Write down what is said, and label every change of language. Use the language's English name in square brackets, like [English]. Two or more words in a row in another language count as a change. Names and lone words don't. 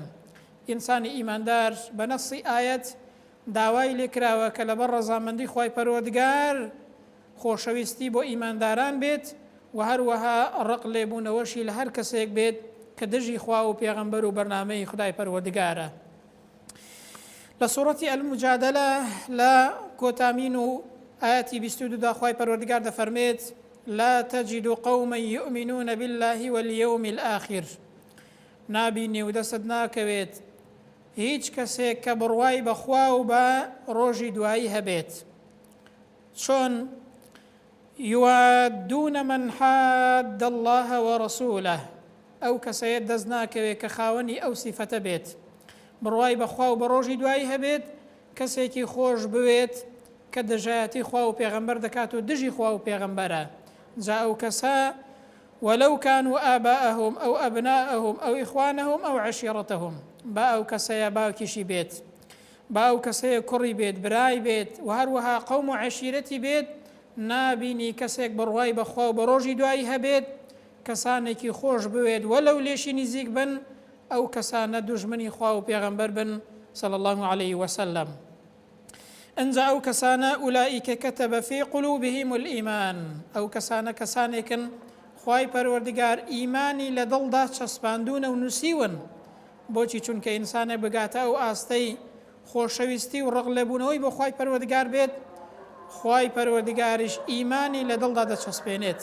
[Central Kurdish] ئینسانی ئیماندار بە نەسی ئاەت داوای لێکراوە کە لەبەر ڕەزامەندی خوای پەروەردگار خۆشەویستی بۆ ئیمانداران بێت و هەروەها ڕق لێبوونەوەشی لە هەر کەسێک بێت کە دژی خوا و پێغەمبەر و بەرنامەی خدای پەروەردگارە. لە سوورەتی ئەلموجادەلە لە کۆتامین و ئاەتی 22دا خوای پەروەردگار دەفەرمێت: [Arabic] لا تجد قوما يؤمنون بالله واليوم الآخر. [Central Kurdish] نابینی و دەست ناکەوێت هیچ کەسێک کە بڕوای بەخوا و بە ڕۆژی دوایی هەبێت، چۆن [Arabic] يوادون من حاد الله ورسوله. [Central Kurdish] ئەو کەسەیە دەست ناکەوێت کە خاوەنی ئەو سیفەتە بێت، بڕوای بەخوا و بە ڕۆژی دوایی هەبێت، کەسێکی خۆش بوێت کە دژایەتی خوا و پێغەمبەر دەکات و دژی خوا و پێغەمبەرە. جا ئەو کەسە [Arabic] ولو كانوا آباءهم أو أبناءهم أو إخوانهم أو عشيرتهم، [Central Kurdish] با ئەو کەسەیە باوکیشی بێت، با ئەو کەسەیە کوڕی بێت، برای بێت و هەروەها قەوم و عەشیرەتی بێت، نابینی کەسێک بڕوای بەخوا و بە ڕۆژی دوایی هەبێت، کەسانێکی خۆش بوێت وەلەو لێشی نزیک بن، ئەو کەسانە دوژمنی خوا و پێغەمبەر بن [Arabic] صلى الله عليه وسلم. [Central Kurdish] ئەنجا ئەو کەسانە [Arabic] ئولائیکە کەتەبە فی قولوبهم الئیمان، [Central Kurdish] ئەو کەسانە کەسانێکن خوای پەروەردگار ئیمانی لە دڵدا چەسپاندونە و نووسیون. بۆچی؟ چونکە ئینسانە بگاتە ئەو ئاستەی خۆشەویستی و ڕق لێبوونەوەی بۆ خوای پەروەردگار بێت، خوای پەروەردگاریش ئیمانی لە دڵدا دەچەسپێنێت.